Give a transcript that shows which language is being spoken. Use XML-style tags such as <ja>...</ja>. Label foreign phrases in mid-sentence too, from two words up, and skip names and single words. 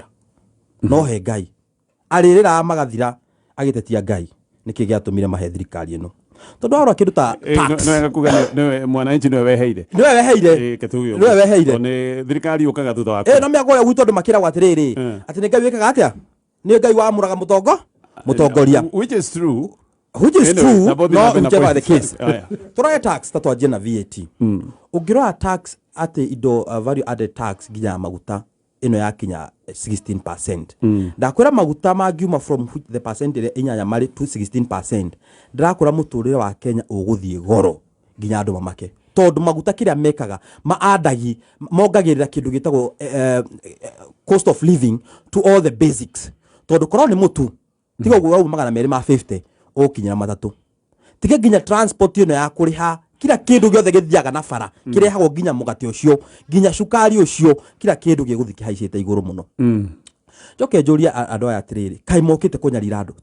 <ki>No he Ngai arĩrĩra magathira agĩtetia Ngai, nĩkĩ gĩatũmire mahe thirikari ĩno. Tondũ arora kĩndũ ta tax nĩwega kuga nĩwe mwananchi nĩwe weheire nĩwe weheire nĩ thirikari ũkaga thutha waku. No mĩago ũrĩa gwitũ andũ makĩragwo atĩrĩrĩ atĩ nĩ Ngai wĩkaga atĩa, nĩ Ngai wamũraga mũtongoria,</ki> <en>which is true, no whichever the case.</en> <ki>Tũrore tax ta twanjie na VAT. Ũngĩrora tax atĩ indo</ki> <en>value added tax</en> <ki>nginya maguta ĩno yakinya 16%. Ndakwĩra maguta mangiuma</ki> <en>from the percent</en> <ki>ĩrĩa inyanya marĩ to 16%. Ndĩrakũra mũtũrĩre wa Kenya ũgũthiĩ goro nginya andũ mamake. Tondũ maguta kĩrĩa mekaga maandagi mongagĩrĩra kĩndũ gĩtagwo</ki> <en>cost of living to all the basics.</en> <ki>Tondũ korwo nĩ mũtu tiga ũguo wau $250 ũkinyira matatũ. Tiga nginya transport ĩno ya kũrĩha kila kĩndũ gĩothe gĩthiaga na bara kĩrehagwo nginya mũgate ũcio nginya cukari ũcio kila kĩndũ gĩgũthi kĩhaicĩte igũrũ mũno. Njoke njũria andũ aya atĩrĩrĩ, kaĩ mokĩte kũnyarira andũ?</ki>